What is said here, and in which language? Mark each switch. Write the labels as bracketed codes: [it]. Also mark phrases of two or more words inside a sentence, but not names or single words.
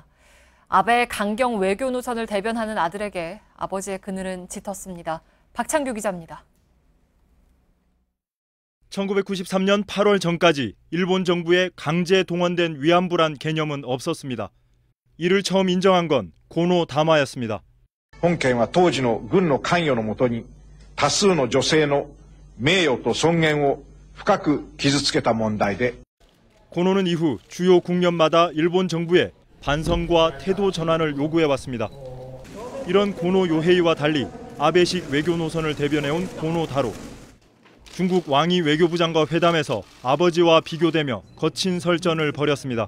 [ko] 아베의 강경 외교 노선을 대변하는 아들에게 아버지의 그늘은 짙었습니다. 박창규 기자입니다. 1993년 8월 전까지 일본 정부에 강제 동원된 위안부란 개념은 없었습니다. 이를 처음 인정한 건 고노 다마였습니다. [ja] 本件は当時の軍の関与のもとに多数の女性の名誉と尊厳を深く傷つけた問題で [ko] 고노는 이후 주요 국면마다 일본 정부에 반성과 태도 전환을 요구해왔습니다. 이런 고노 요헤이와 달리 아베식 외교 노선을 대변해온 고노 다로. 중국 왕이 외교부장과 회담에서 아버지와 비교되며 거친 설전을 벌였습니다.